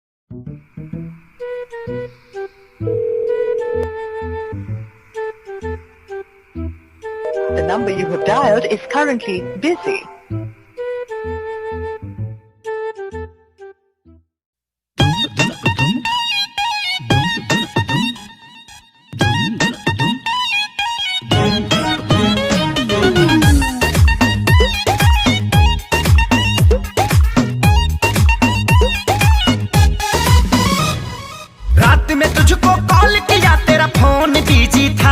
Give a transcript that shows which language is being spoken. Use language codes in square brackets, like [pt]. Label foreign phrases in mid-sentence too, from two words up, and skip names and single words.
[en] The number you have dialed is currently busy. [hi] रात में तुझको कॉल किया तेरा फोन बिजी था।